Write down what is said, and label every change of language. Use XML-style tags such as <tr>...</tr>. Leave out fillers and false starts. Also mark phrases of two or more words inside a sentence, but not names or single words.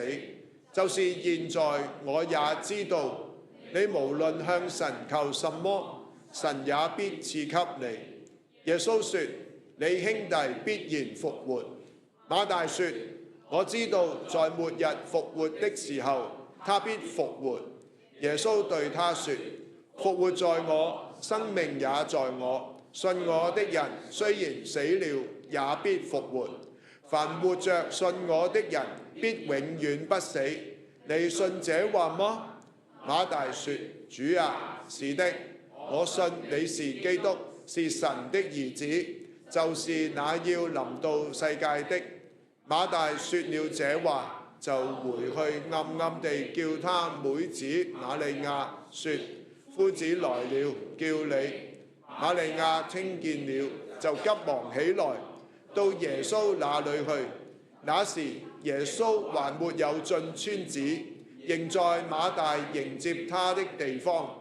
<zh>就是現在，我也知道你無論向神求什麼，神也必賜給你。耶穌說：你兄弟必然復活。馬大說：我知道在末日復活的時候，他必復活。耶穌對他說： 復活在我，生命也在我。信我的人雖然死了，也必復活。凡活着信我的人，必永遠不死。你信這話麼？馬大說：主啊，是的，我信你是基督，是神的兒子，就是那要臨到世界的。馬大說了這話，就回去暗暗地叫他妹子瑪利亞說：夫子來了，叫你。瑪利亞聽見了，就急忙起來，到耶穌那裏去。那時耶穌還沒有進村子，仍在馬大迎接他的地方。</zh>